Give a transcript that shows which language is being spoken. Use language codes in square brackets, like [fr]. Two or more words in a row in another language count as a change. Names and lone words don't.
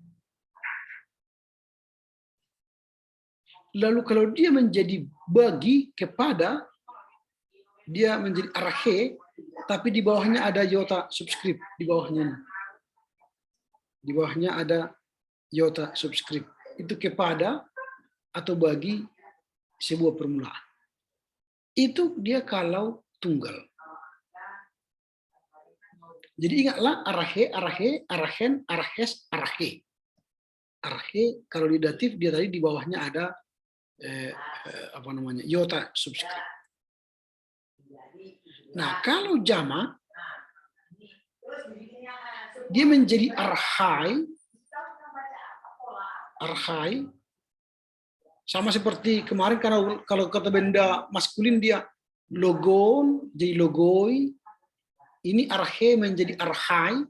[id] Lalu kalau dia menjadi bagi kepada, dia menjadi arhe, tapi di bawahnya ada iota subskrip di bawahnya ini. Di bawahnya ada iota subskrip. Itu kepada atau bagi sebuah permulaan. Itu dia kalau tunggal. Jadi ingatlah [el] ἀρχή, ἀρχήν, ἀρχῆς, ἀρχῇ. [id] Arhe kalau di datif dia tadi di bawahnya ada iota subskrip. Nah kalau jamak dia menjadi arhai, sama seperti kemarin kalau kata benda maskulin dia logon jadi logoi, ini arhe menjadi arhai.